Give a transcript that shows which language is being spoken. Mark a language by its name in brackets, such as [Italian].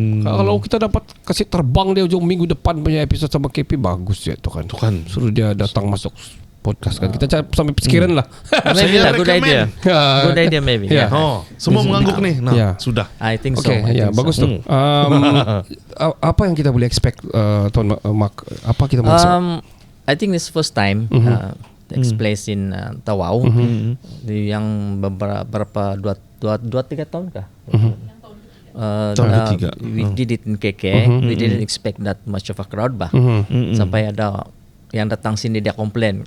[Malay] Kalau kita dapat kasih terbang dia ujung minggu depan punya episode sama KP bagus ya tu kan. Suruh dia datang masuk podcast kan. Kita sampai pikiran lah. [English] Maybe lah, good idea. Good idea maybe. [Malay] Semua mengangguk nih. Sudah. [English] I think so. [Malay] Bagus tu. Apa yang kita boleh expect Tuan Mark? Apa kita boleh expect? [English] I think this first time takes place in Tawau. [Malay] Yang beberapa 2-3 tahun kah? [English] We did it in KK. We didn't expect that much of a crowd bah. [Malay] Sampai ada yang datang sini dia komplain.